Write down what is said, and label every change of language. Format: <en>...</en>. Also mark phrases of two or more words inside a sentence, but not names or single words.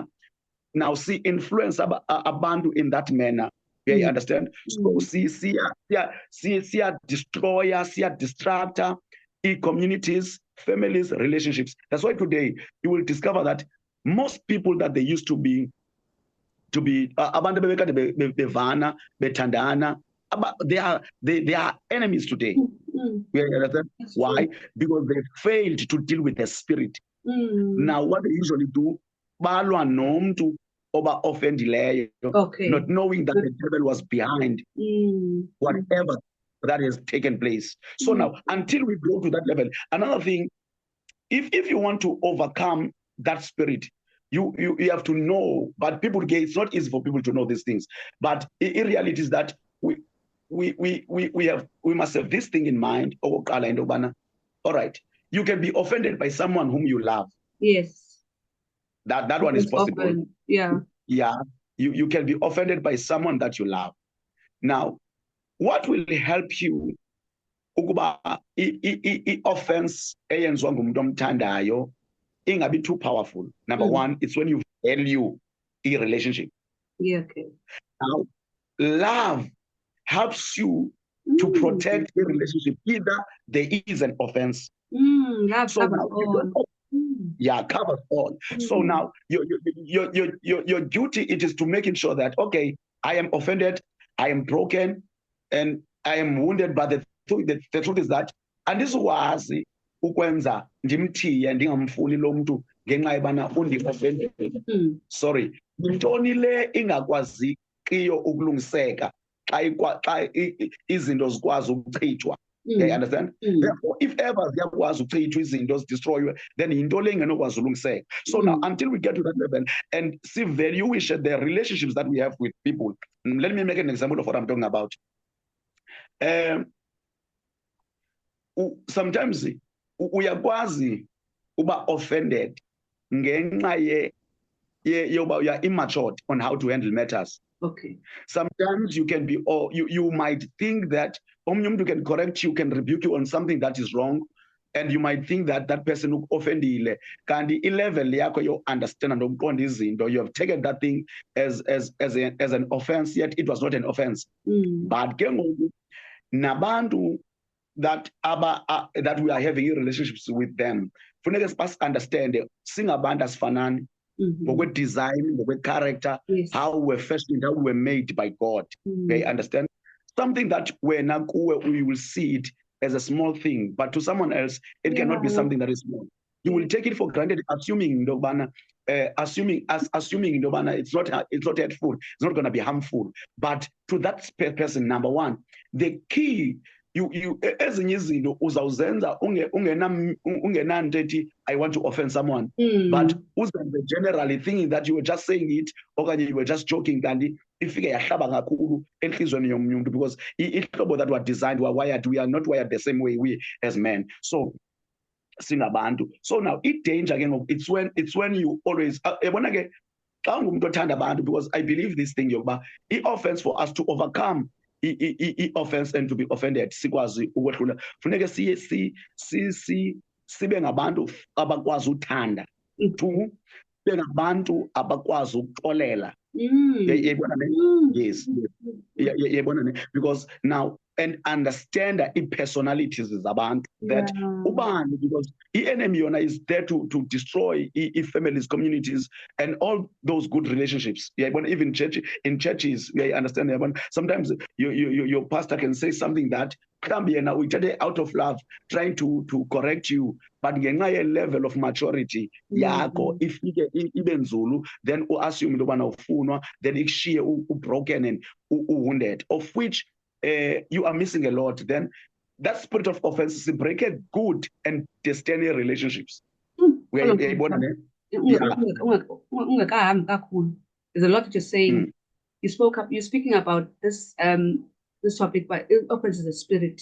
<en>Now see influence abantu in that manner. You understand? So see destroyer, see distractor in communities, families, relationships. That's why today you will discover that most people that they used to be</en> <xh>abantu bevana, bethandana,</xh> <en>they are enemies today. Why? Because they failed to deal with the spirit. Now, what they usually do,</en> <xh>balwa nomntu oba offendileyo,</xh> <en>not knowing that the devil was behind whatever that has taken place. So now, until we grow to that level, another thing, if you want to overcome that spirit, you have to know. But it's not easy for people to know these things. But in reality, is that we must have this thing in mind. All right, you can be offended by someone whom you love. Yes, that one is possible. Often. Yeah. You can be offended by someone that you love. Now, what will help you</en> <xh>ukuba i-offense eyenzwa ngumuntu omthandayo ingabi</xh> <en>too powerful. Number one, it's when you value a relationship. Yeah, okay. Now, love helps you to protect a relationship. Either there is an offense. Love so covers now, all. Yeah, covers all. So now your duty, it is to making sure that, okay, I am offended, I am broken, and I am wounded, but the truth is that</en> <xh>andizukwazi ukwenza ndimthiye ndingamfuni lo mntu ngenxa yobana undi-offended. Sorry, yintoni le ingakwaziyo ukulungiseka xa izinto zikwazi ukuchithwa?</xh> <en>You understand? Therefore, if ever</en> <xh>ziyakwazi ukuchithwa izinto zidestroywe, then yinto le ingenokwazi ukulungiseka.</xh> <en>So now, until we get to that level and see valuish the relationships that we have with people, let me make an example of what I'm talking about. Sometimes</en> <xh>uyakwazi uba</xh> <en>offended</en> <xh>ngenxa yoba</xh> <en>you are immature on how to handle matters. Okay. Sometimes you can be, or you might think that you can correct you, can rebuke you on something that is wrong, and you might think that that person</en> <xh>offendile kanti level yakho yo</xh> <en>understand and</en> <xh>ukuqonda izinto,</xh> <en>you have taken that thing as an offense, yet it was not an offense. But</en> <xh>ke ngoku nabantu</xh> <en>that we are having relationships with them,</en> <xh>funeke understand singabantu asifanani ngokwe-design,</xh> <en>ngokwe-character, how we were fashioned, how we were made by God. Okay, understand? Something that</en> <xh>wena kuwe,</xh> <en>we will see it as a small thing, but to someone else, it cannot be something that is small. You will take it for granted, assuming ndobana, assuming ndobana it's not hurtful, it's not going to be harmful. But to that person, number one, the key,</en> <xh>ezinye izinto uzawuzenza ungenanto ethi</xh> <en>I want to offend someone, but uzenze generally thinking that you were just saying it, okanye you were just joking,</en> <xh>kanti ifike yahlaba kakhulu enhlizweni yomnye umuntu,</xh> <en>because ihlobo that were designed, were wired, we are not wired the same way, we as men. So singabantu. So now danger again, it's when you always</en> <xh>yabona ke xa ungumuntu othanda abantu,</xh> <en>because I believe this thing</en> <xh>yokuba i-offense,</xh> <en>for us to overcome i-offense and to be offended,</en> <xh>sikwazi ukwehlula, funeke sibe ngabantu abakwazi uthanda. Two, sibe ngabantu abakwazi ukuxolela.</xh> <en>Yes, because now, and understand the personalities zabantu, that ubani, because the enemy is there to destroy families, communities, and all those good relationships. Even in churches, we understand. Sometimes your pastor can say something that we take it out of love, trying to correct you, but ngenxa level of maturity yakho</en> <xh>ifike ibe nzulu,</xh> <en>then assume</en> <xh>into yobana ufunwa,</xh> <en>then ikushiye broken and wounded, of which you are missing a lot. Then that spirit of offense is break good and destiny relationships. There's a lot that you're saying. You're speaking about this topic, but offense is a spirit.</en>